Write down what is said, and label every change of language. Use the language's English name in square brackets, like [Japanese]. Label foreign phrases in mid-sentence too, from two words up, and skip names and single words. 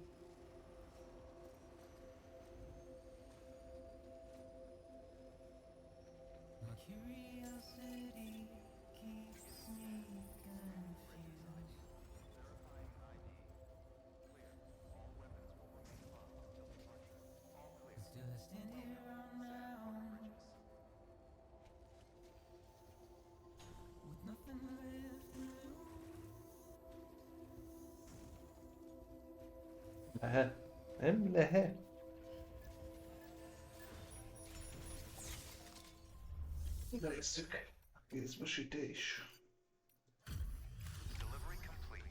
[English] My curiosity keeps me confused. But still I stand here on my own, with nothing left to lose. [Hungarian] Lehet. Nem lehet. Nézzük. Kézbesítés. [English] Delivery complete.